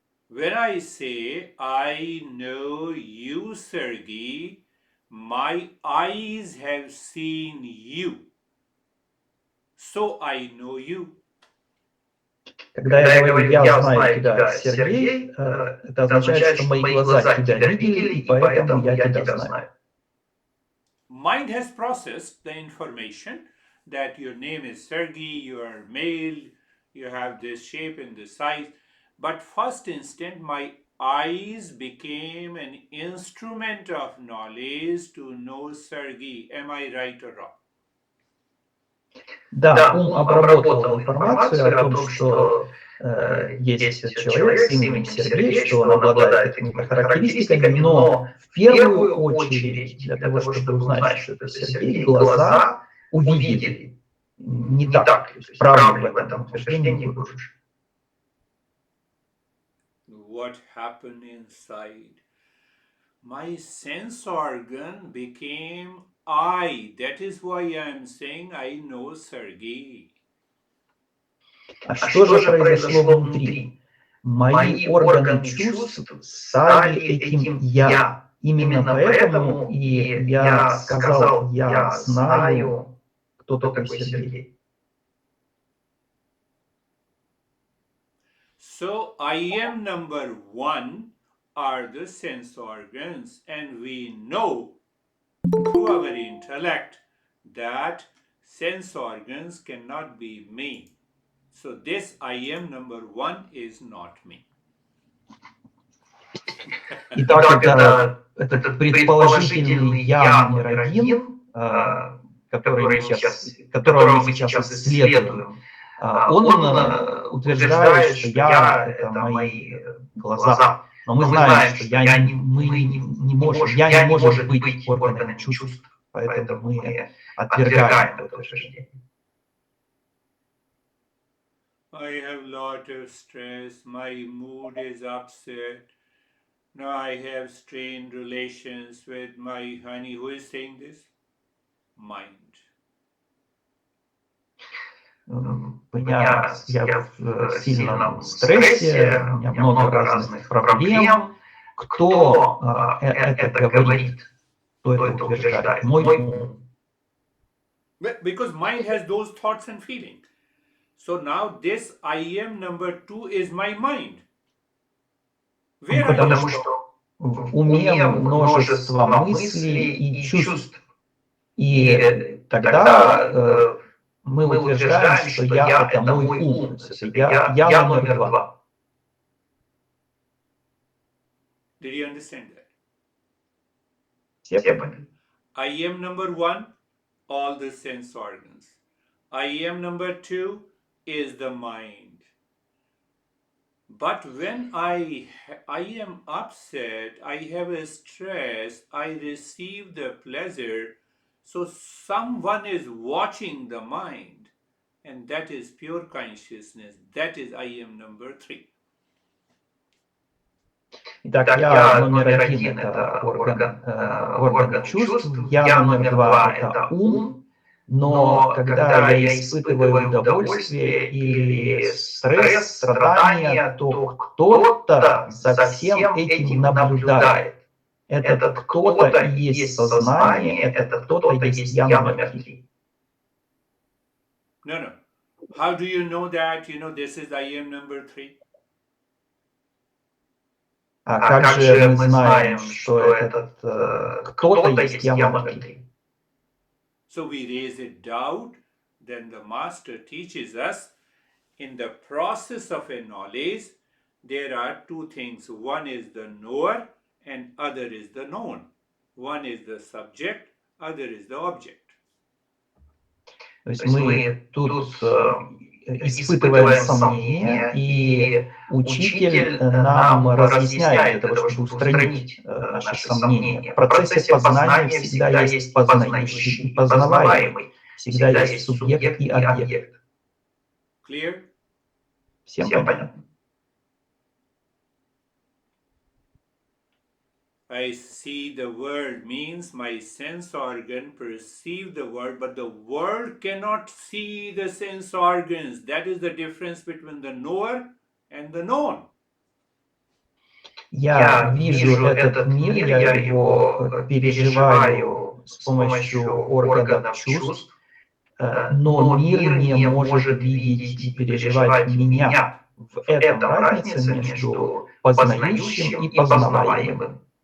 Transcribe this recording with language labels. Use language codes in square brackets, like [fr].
[en] When I say, I know you, Sergey, my eyes have seen you. So I know you. [ru] Когда я говорю «я знаю тебя, Сергей», это означает, что мои глаза тебя видели, и поэтому я тебя знаю. [en] Mind has processed the information that your name is Sergey, you are male, you have this shape and this size. But first instant, my eyes became an instrument of knowledge to know Sergey. Am I right or wrong? [ru] Да, ум обработал информацию о том, что есть человек с именем Сергей, что он обладает какими-то характеристиками, но в первую очередь, для того, чтобы узнать, что это Сергей, глаза увидели. Не так, то есть правильно в этом утверждении будет. [en] What happened inside? My sense organ became I. That is why I am saying I know Sergey. [ru] А что же произошло внутри? Мои органы чувств стали этим «я». Именно поэтому и я сказал «я знаю, кто такой Сергей». [en] So I am number one are the sense organs, and we know through our intellect that sense organs cannot be me. So this I am number one is not me. [ru] Итак, этот предположительный «я» номер один, которого мы сейчас исследуем, он утверждает, что «я» — это мои глаза. Но мы знаем, что «я» не может быть органом чувств, поэтому мы отвергаем это утверждение. [en] I have lot of stress, my mood is upset. Now I have strained relations with my honey. Who is saying this? Mind. [ru] Я в сильном стрессе, у меня много разных проблем. Кто это говорит? Кто это утверждает? Мой ум. [en] Because mind has those thoughts and feelings. So now this I am number two is my mind. [ru] Потому что в уме множество мыслей и чувств. И тогда мы утверждаем, что «я» — это мой ум, «я» номер два. [en] Did you understand that? [ru] Все поняли? [en] I am number one, all the sense organs. I am number two is the mind. But when I am upset, I have a stress, I receive the pleasure. So someone is watching the mind, and that is pure consciousness. That is I am number three. [ru] Итак, «я» номер один — это орган чувств, «я» номер два — это ум, но когда я испытываю удовольствие или стресс, страдания, то кто-то за всем этим наблюдает. Этот кто-то и есть сознание, этот кто-то есть «я» номер три. [en] No. How do you know that? You know this is I am number three. [ru] А как же мы знаем, что этот кто-то есть «я» номер три? [en] So we raise a doubt, then the master teaches us in the process of a knowledge, there are two things. One is the knower and other is the known. One is the subject, other is the object. [ru] То есть мы тут испытываем сомнения, и учитель нам разъясняет для того, чтобы устранить наши сомнения. В процессе познания всегда есть познающий и познаваемый, всегда есть субъект и объект. [en] Clear? [ru] Всем понятно? [en] I see the world means my sense organ perceive the world, but the world cannot see the sense organs. That is the difference between the knower and the known. [ru] Я вижу этот мир, я его переживаю с помощью органов чувств, но мир не может видеть и переживать меня. В этом разница между познающим и познаваемым.